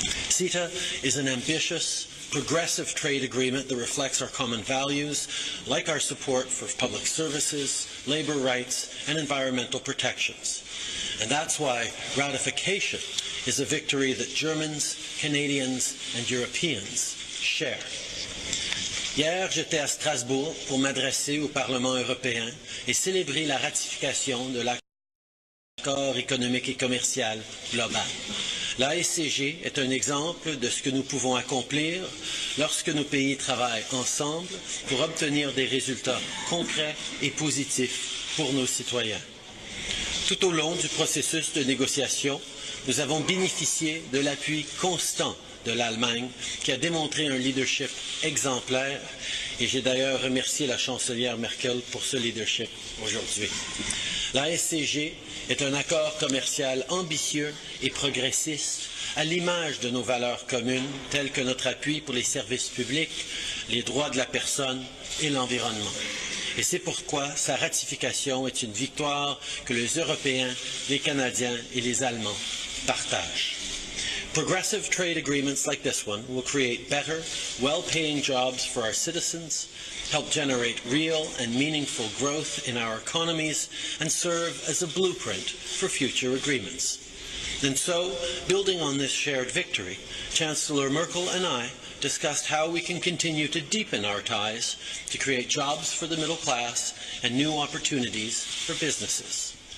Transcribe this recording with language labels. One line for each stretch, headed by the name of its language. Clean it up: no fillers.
English: CETA is an ambitious, progressive trade agreement that reflects our common values, like our support for public services, labour rights, and environmental protections. And that's why ratification is a victory that Germans, Canadians, and Europeans share.
French: Hier, j'étais à Strasbourg pour m'adresser au Parlement européen et célébrer la ratification de l'accord économique et commercial global. La SCG est un exemple de ce que nous pouvons accomplir lorsque nos pays travaillent ensemble pour obtenir des résultats concrets et positifs pour nos citoyens. Tout au long du processus de négociation, nous avons bénéficié de l'appui constant de l'Allemagne, qui a démontré un leadership exemplaire, et j'ai d'ailleurs remercié la chancelière Merkel pour ce leadership aujourd'hui. La SCG est un accord commercial ambitieux et progressiste, à l'image de nos valeurs communes, telles que notre appui pour les services publics, les droits de la personne et l'environnement. Et c'est pourquoi sa ratification est une victoire que les Européens, les Canadiens et les Allemands partagent.
English: Progressive trade agreements like this one will create better, well-paying jobs for our citizens, help generate real and meaningful growth in our economies, and serve as a blueprint for future agreements. And so, building on this shared victory, Chancellor Merkel and I discussed how we can continue to deepen our ties to create jobs for the middle class and new opportunities for businesses.